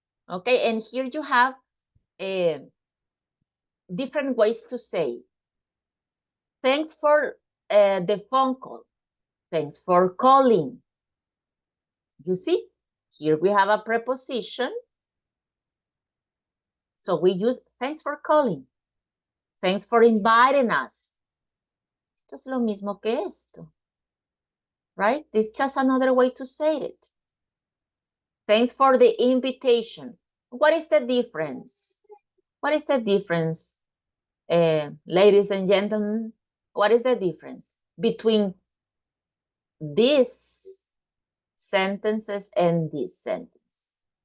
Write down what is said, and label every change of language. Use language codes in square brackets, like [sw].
[en] Okay, and here you have different ways to say. Thanks for the phone call. Thanks for calling. You see, here we have a preposition. So we use thanks for calling. Thanks for inviting us. [es] Esto es lo mismo que esto. [en] Right? This is just another way to say it. Thanks for the invitation. What is the difference? What is the difference, ladies and gentlemen? What is the difference between these sentences and this sentence?